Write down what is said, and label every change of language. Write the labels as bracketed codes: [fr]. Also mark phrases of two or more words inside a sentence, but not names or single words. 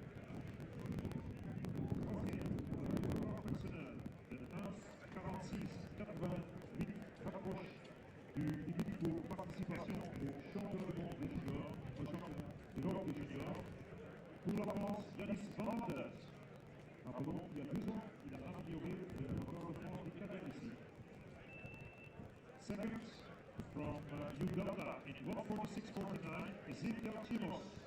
[fr] De As 46 80 8 rapproche du limite pour participation au championnat du monde des juniors, au championnat d'Europe des juniors. Pour la France, Yanis Van Aert. Rappelons qu'il y a 2 ans, il a amélioré le record de France des cadets ici. [en] Second, from Uganda in 1:46:49, Ezekiel Chimos.